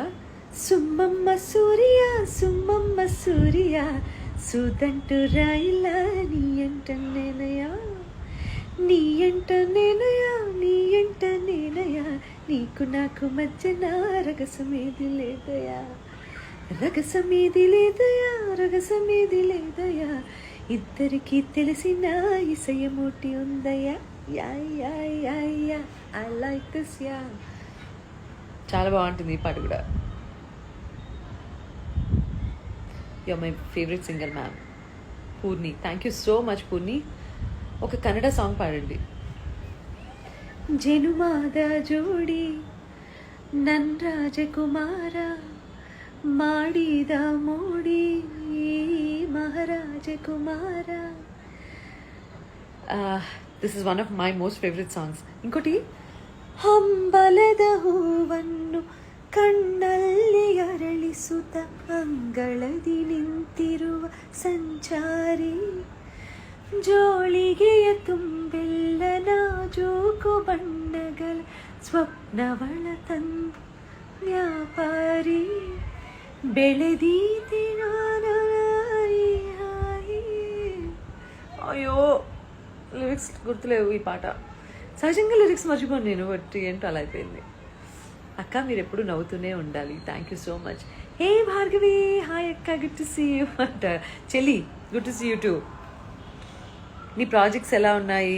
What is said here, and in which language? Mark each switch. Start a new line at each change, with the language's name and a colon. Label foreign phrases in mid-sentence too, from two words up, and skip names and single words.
Telugu: సుమ్మమ్మ సూర్య సుమ్మమ్మ సూర్య సుదంటు రాయిలా నీ అంట నేనయా, నీ అంట నేనయా, నీ అంట నేనయా, నీకు నాకు మధ్యన రగసమేది లేదయా, రగసమేది లేదయా, రగసమేది లేదయా, ఇద్దరికి తెలిసిన ఇసయమూటి ఉందయా, యా యా యా యా,
English: I like this
Telugu: యా. చాలా బాగుంటుంది ఈ పాట కూడా.
English: You're my favorite singer, ma'am. Purni. Thank you so much,
Telugu: Purni. ఒక కన్నడ సాంగ్ పాడండి.
Kannada: ಜನುಮಾದ ಜೋಡಿ ನನ್ ರಾಜಕುಮಾರ ಮಾಡಿದ ಮೋಡಿ ಮಹಾರಾಜ రాజకుమారా.
English: This is one of my most favorite songs.
Telugu: ఇంకోటి,
Kannada: ಹಂಬಲದ ಹೂವನ್ನು ಕಣ್ಣಲ್ಲಿ ಅರಳಿಸುತ್ತ ಅಂಗಳದಿ ನಿಂತಿರುವ ಸಂಚಾರಿ, ಜೋಳಿಗೆಯ ತುಂಬೆಲ್ಲ ನಾಜೂಕು ಬಣ್ಣಗಳ ಸ್ವಪ್ನವಳ ತಂದು ವ್ಯಾಪಾರಿ, ಬೆಳೆದೀತಿ ನಾನಾಯಿ.
Telugu: అయ్యో లిరిక్స్ గుర్తులేవు ఈ పాట. సహజంగా లిరిక్స్ మర్చిపోను నేను, బట్ ఏంటో అలా అయిపోయింది. అక్క మీరు ఎప్పుడు నవ్వుతూనే ఉండాలి.
English: thank you so much. హే భార్గవి, హాయ్ అక్క, good to see you అంట.
Telugu: చెల్లి,
English: good to see you too.
Telugu: నీ ప్రాజెక్ట్స్ ఎలా ఉన్నాయి?